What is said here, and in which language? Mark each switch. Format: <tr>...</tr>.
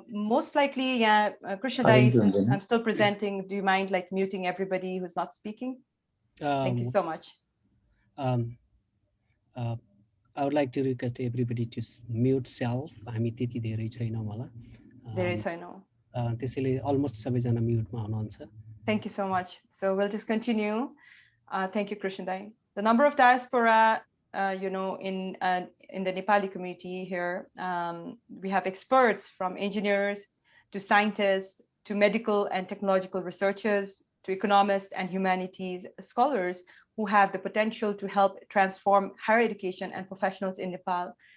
<en>Most likely, yeah, Krishna Dai, I'm still presenting. Do you mind like muting everybody who's not speaking? Thank you so much. I would like to request everybody to mute self.</en> <ne>हामी त्यति धेरै छैनौं होला. धेरै छैनौं. त्यसैले</ne> <en>almost</en> <ne>सबैजना mute मा हुनुहुन्छ.</ne> <en>Thank you so much. So we'll just continue. Thank you, Krishna Dai. The number of diaspora, in the Nepali community here, we have experts from engineers to scientists to medical and technological researchers to economists and humanities scholars who have the potential to help transform higher education and professionals in Nepal.</en>